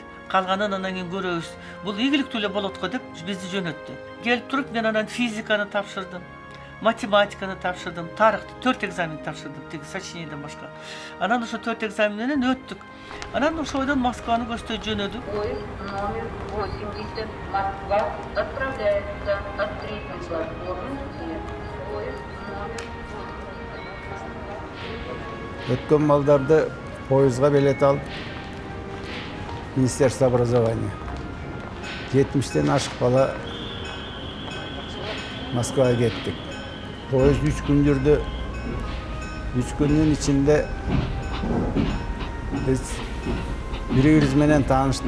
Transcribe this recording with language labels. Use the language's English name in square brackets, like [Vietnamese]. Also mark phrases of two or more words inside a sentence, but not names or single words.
[Kyrgyz] Калганын анан кийин көрөбүз. Бул ийгиликтүү эле болот го деп бизди жөнөттү. Келип туруп мен анан физиканы тапшырдым. математиканы тапшырдым, тарыхты 4 экзамен тапшырдым, тиги сочинениеден башка. Анан ошо 4 экзаменнен өттүк. Анан ошойдон Москваны көздөй жөнөдүк. [Russian] Поезд номер 80 Москва отправляется от третьей платформы Е. Поезд номер 80. [Kyrgyz] Өткөн балдарды поездга билет алып, [Russian] Министерство образования. [Kyrgyz] 70-тен ашык бала Москвага кеттик. Поезд 3 күн жүрдү. 3 күндүн ичинде биз бири-бирибиз менен тааныштык.